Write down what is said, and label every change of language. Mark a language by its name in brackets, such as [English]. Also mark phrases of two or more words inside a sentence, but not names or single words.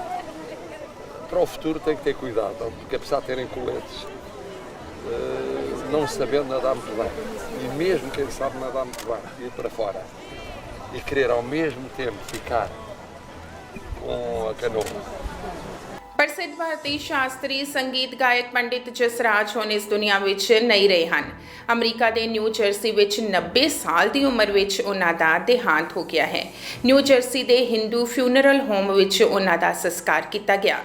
[Portuguese] Para o futuro tem que ter cuidado, porque apesar de terem coletes, não sabendo nadar muito bem, e mesmo quem sabe nadar muito bem, ir para fora e querer ao mesmo tempo ficar com a canoa. [Punjabi] ਪ੍ਰਸਿੱਧ ਭਾਰਤੀ ਸ਼ਾਸਤਰੀ ਸੰਗੀਤ ਗਾਇਕ ਪੰਡਿਤ ਜਸਰਾਜ ਹੁਣ ਇਸ ਦੁਨੀਆ ਵਿੱਚ ਨਹੀਂ ਰਹੇ ਹਨ। ਅਮਰੀਕਾ ਦੇ ਨਿਊ ਜਰਸੀ ਵਿੱਚ 90 ਸਾਲ ਦੀ ਉਮਰ ਵਿੱਚ ਉਹਨਾਂ ਦਾ ਦੇਹਾਂਤ ਹੋ ਗਿਆ ਹੈ। ਨਿਊ ਜਰਸੀ ਦੇ ਹਿੰਦੂ ਫਿਊਨਰਲ ਹੋਮ ਵਿੱਚ ਉਹਨਾਂ ਦਾ ਸੰਸਕਾਰ ਕੀਤਾ ਗਿਆ।